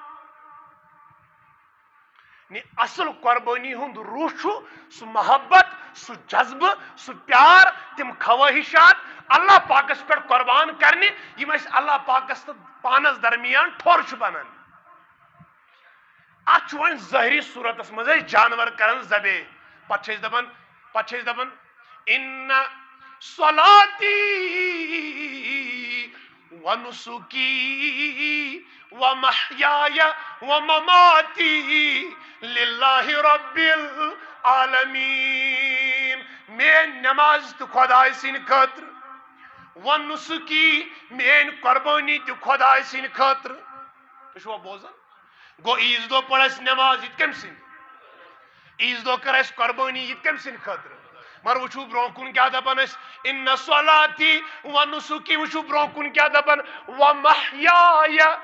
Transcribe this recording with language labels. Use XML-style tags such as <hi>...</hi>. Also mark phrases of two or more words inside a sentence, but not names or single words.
<ks>اصل قربٲنی ہُنٛد روح چھُ سُہ محبت سُہ جذبہٕ سُہ پیار تِم خواہشات اللہ پاکس پٮ۪ٹھ قربان کرنہِ یم أسۍ اللہ پاکس تہٕ پانس درمیان ٹھوٚر چھُ بنان۔ اتھ چھُ وۄنۍ ظٲہری صورتس منٛز أسۍ جانور کران ذبح، پتہٕ چھِ أسۍ دپان</ks> <ar>اِنَّ صلاتی ونسکی ومحیای ومماتی للہ رب العالمین،</ar> <ks>میٲنۍ نماز تہِ خۄداے سٕنٛدِ خٲطرٕ، ونسکی میٲنۍ قربٲنی تہِ خۄداے سٕنٛدِ خٲطرٕ۔ تُہۍ چھُوا بوزان؟ گوٚو عیٖذ دۄہ پٔر اَسہِ نٮ۪ماز یِتھ کٔمۍ سٕنٛدِ، عیٖذ دۄہ کٔر اَسہِ قربٲنی یِتھ کٔمۍ سٕنٛدِ خٲطرٕ، مگر وٕچھو برٛونٛہہ کُن کیٛاہ دپان أسۍ</ks> <ar>اِنَّ صلاتی ونسکی،</ar> <ks>وٕچھو برٛونٛہہ کُن کیٛاہ دپان ومحیای</ks>